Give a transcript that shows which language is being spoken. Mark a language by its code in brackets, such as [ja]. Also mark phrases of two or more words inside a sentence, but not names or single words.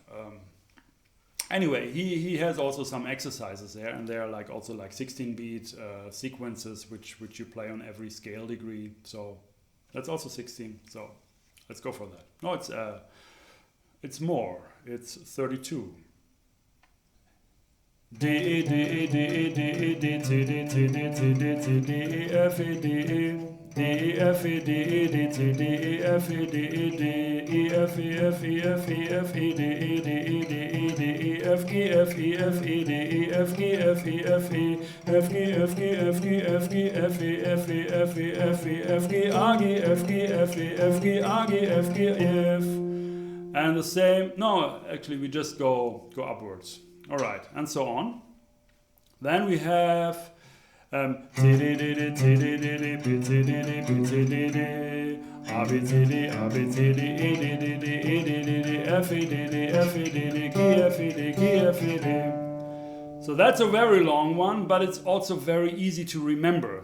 [en] Anyway, he has also some exercises there, and they are like also like 16-beat sequences which you play on every scale degree. So that's also 16. So let's go for that. No, it's more. It's 32. D E D E D E D E D T D T D T D T D E F E D E D E F E D E D T D E F E D E D E F E F E F E F E D E D E D E D E F G F E F E D E F G F E F E F G F G F G F G F E F E F E F E F G A G F G F E F G A G F G F. And the same. No, actually we just go upwards. All right, and so on. Then we have so that's a very long one, but it's also very easy to remember.